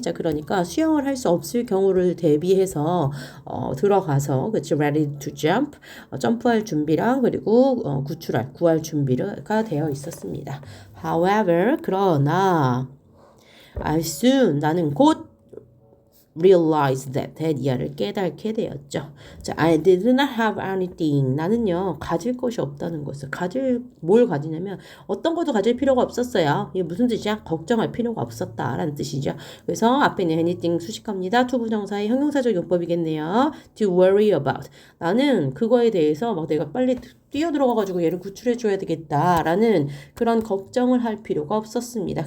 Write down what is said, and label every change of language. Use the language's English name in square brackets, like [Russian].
[Korean] 자, 그러니까 수영을 할 수 없을 경우를 대비해서, 들어가서, 그치, ready to jump, 점프할 준비랑 그리고, 구할 준비가 되어 있었습니다. However, 그러나, I soon, 나는 곧, realize that 대디아를 깨닫게 되었죠. [English] 자, I did not have anything. [Korean] 나는요 가질 것이 없다는 것을 뭘 가지냐면 어떤 것도 가질 필요가 없었어요. 이게 무슨 뜻이야? 걱정할 필요가 없었다라는 뜻이죠. 그래서 앞에 있는 anything 수식합니다. 투부정사의 형용사적 용법이겠네요. [English] To worry about. [Korean] 나는 그거에 대해서 막 내가 빨리 뛰어들어가가지고 얘를 구출해줘야 되겠다라는 그런 걱정을 할 필요가 없었습니다.